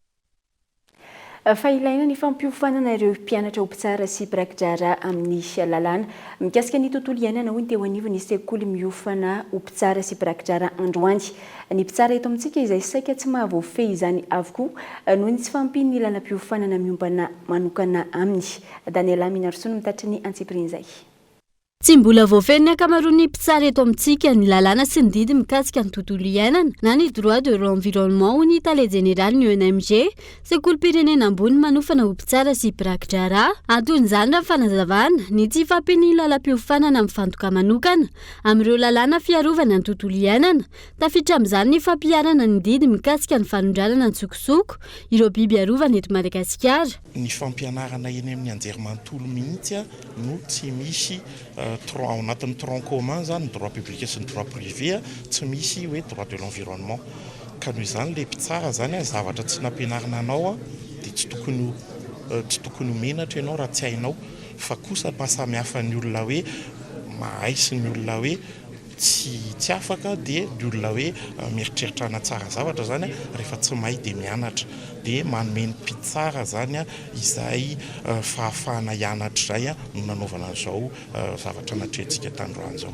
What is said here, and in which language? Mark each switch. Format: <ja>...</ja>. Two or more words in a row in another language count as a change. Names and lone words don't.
<mg>Fa ilaina ny fampiofanana ireo mpianatra ompitsara sy prakidrara amin'ny lalàna mikasika ny tontolo iainana hoy ny teo anivony sekoly miofana ompitsara sy prakidrara androany ny mpitsara eto amintsika izay saika tsy mahavoafehy izany avokoa noho ny tsy fampiny ny lalam-piofanana miombana manokana aminy. Daniela Minarsony mitatry ny antsipirin'izay. Tsy mbola voafehy ny ankamaroan'ny mpitsara eto amintsika ny lalàna sy ny didy mikasika ny tontolo iainana na ny</mg> <fr>droit de l'environnement</fr> <mg>ho ny tale général ny ONMG sekolim-pirenena ambony manofana ompitsara sy prakidrara anton'izany raha fanazavana ny tsy fampiny lalam-piofanana amin'ny fantoka manokana amin'ireo lalàna fiarovana ny tontolo iainana tafiditra amin'izany ny fampiarana ny didy mikasika ny fanondranana ny sokosoko ireo biby arovana eto Madagasikara. Ny fampianarana eny amin'ny anjerimanontolo mihitsy no tsy misy ao anatin'ny</mg> <fr>tronc commun</fr> <mg>zany</mg> <fr>droit public</fr> <mg>sy ny</mg> <fr>droit privé</fr> <mg>tsy misy hoe</mg> <fr>droit de l'environnement</fr> <mg>ka noho izany le mpitsara zany zavatra tsy nampianarina anao dia tsy tokony menatra ianao raha tsy hainao fa kosa mahasamihafa ny olona hoe mahay sy ny olona hoe tsy afaka dia ny olona hoe mieritreritrana tsara zavatra zany rehefa tsy mahay dia mianatra dia manome ny mpitsara zany izay fahafahana hianatra izay no nanaovana an'izao zavatra natrehantsika tandroany zao.</mg>